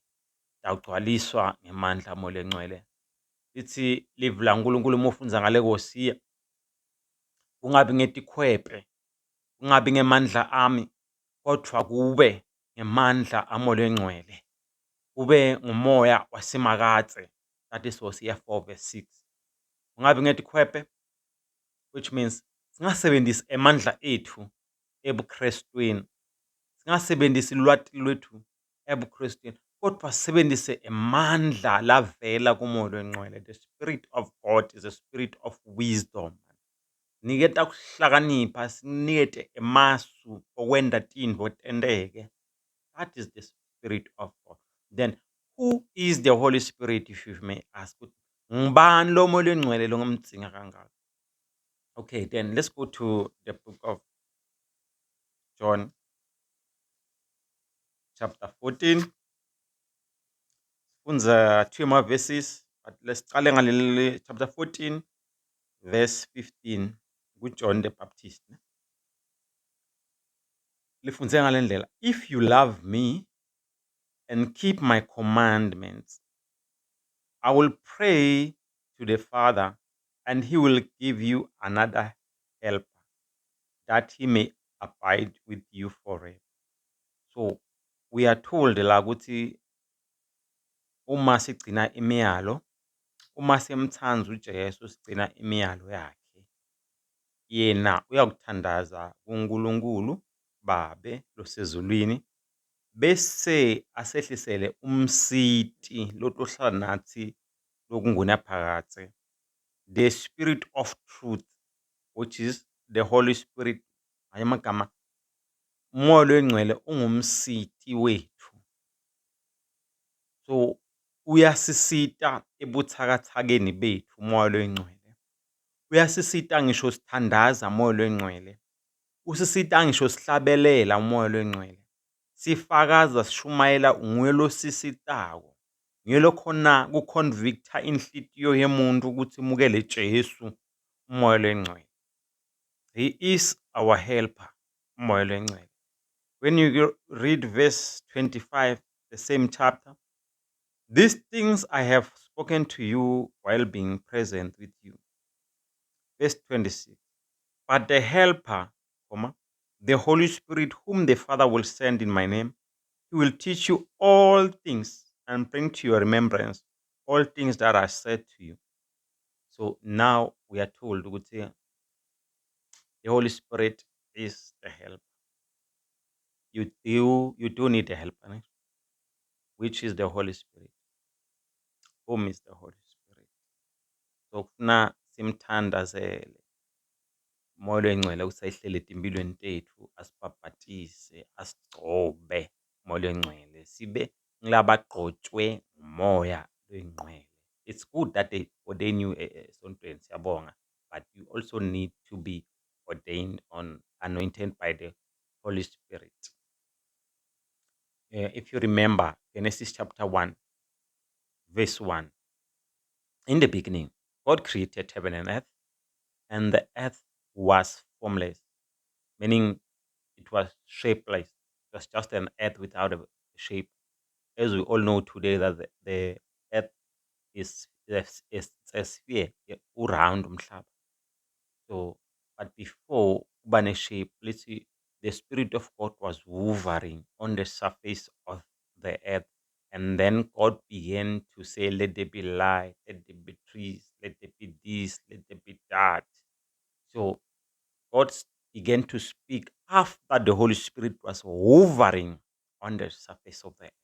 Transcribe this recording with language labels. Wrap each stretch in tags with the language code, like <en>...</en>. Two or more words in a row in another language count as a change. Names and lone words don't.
<ss>Awugcwaliswa ngemandla amoya lengcwele. Lithi livi laNkulunkulu uma ufundza ngale Hosiya, kungabi ngetikhwepe, kungabi ngemandla ami, kodvwa kube ngemandla amoya lengcwele, kube ngumoya wasimakatse.</ss> <en>That is Hosiya 4 verse 6.</en> <ss>Kungabi ngetikhwepe,</ss> <en>which means</en> <ss>singasebenzisi emandla ethu ebuKrestweni, singasebenzisi lwati lwethu ebuKrestweni, kodvwa sisebenzise emandla lavela kumoya lwengcwele.</ss> <en>The Spirit of God is a spirit of wisdom.</en> <ss>Niketa kuhlakanipha, sinikete emasu okwenta tintfo tenteke.</ss> <en>That is the Spirit of God. Then, who is the Holy Spirit, if you may ask?</en> <ss>Ngubani lo moya lwengcwele longimdzinga kangaka?</ss> <en>Okay, then let's go to the book of John, chapter 14. Funza 2 more verses, but let's start chapter 14, verse 15. John the Baptist.</en> <ss>Lifunze ngale ndlela.</ss> <en>If you love me and keep my commandments, I will pray to the Father, and he will give you another helper, that he may abide with you forever. So, we are told</en> <ss>la ukuthi uma sigcina imiyalo, uma semthanza uJesu sigcina imiyalo yakhe, yena uyakuthandaza kuNkulunkulu Babe losezulwini, bese asehlisele umsiti lotohlala nathi lokungunaphakatse,</ss> <en>the Spirit of truth, which is the Holy Spirit.</en> <ss>Ngamanye amagama, umoya lwengcwele ungumsiti wethu. So uyasisita ebuthakathakeni bethu umoya lwengcwele. Uyasisita ngisho sithandaza umoya lwengcwele. Usisita ngisho sihlabelela umoya lwengcwele. Sifakaza sishumayela nguye losisitako. Nguye lokhona kuconvicta inhlitiyo yemuntu ukuthi imukele Jesu umoya lwengcwele.</ss> <en>He is our helper,</en> <ss>umoya lwengcwele.</ss> <en>When you read verse 25, the same chapter, these things I have spoken to you while being present with you. Verse 26. But the helper, the Holy Spirit, whom the Father will send in my name, he will teach you all things and bring to your remembrance all things that I said to you. So now we are told the Holy Spirit is the helper. You do need a helper, which is the Holy Spirit. Whom is the Holy Spirit?</en> <ss>So kufuna simthandazele umoya lwengcwele usayihlele etimpilweni tethu, asibhabhatise, asigcobe umoya lwengcwele, sibe ngilabagcotshwe umoya lwengcwele.</ss> <en>It's good that they ordain you</en> <ss>esontweni, siyabonga,</ss> <en>but you also need to be ordained anointed by the Holy Spirit. If you remember Genesis chapter 1, verse 1. In the beginning, God created heaven and the earth was formless, meaning it was shapeless. It was just an earth without a shape. As we all know today that the earth is it's a sphere</en> <ss>uround umhlaba.</ss> <en>So, but before</en> <ss>kuba ne-shape,</ss> <en>let's see, the Spirit of God was hovering on the surface of the earth. And then God began to say, let there be light, let there be trees, let there be this, let there be that. So God began to speak after the Holy Spirit was hovering on the surface of the earth.</en>